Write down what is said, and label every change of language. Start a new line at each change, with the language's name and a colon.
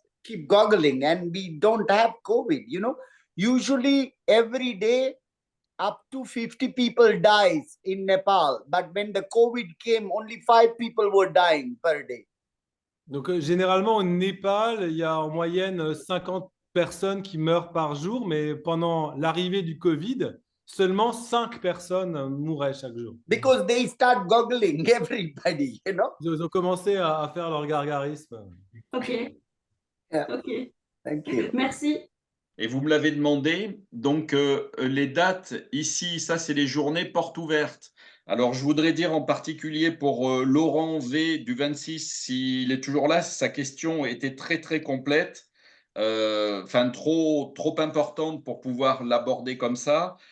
English: Keep goggling and we don't have COVID, you know. Usually every day up to 50 people dies in Nepal. But when the COVID came, only 5 people were dying per day.
French: Donc, généralement, au Népal, il y a en moyenne 50 personnes qui meurent par jour, mais pendant l'arrivée du Covid, seulement 5 personnes mouraient chaque jour.
English: Because they start goggling everybody, you know.
French: Ils ont commencé à faire leur gargarisme.
English: Ok, Yeah. ok. Thank you.
French: Merci. Et vous me l'avez demandé, donc les dates ici, ça c'est les journées portes ouvertes. Alors je voudrais dire en particulier pour Laurent V du 26, s'il est toujours là, sa question était très très complète, enfin trop importante pour pouvoir l'aborder comme ça.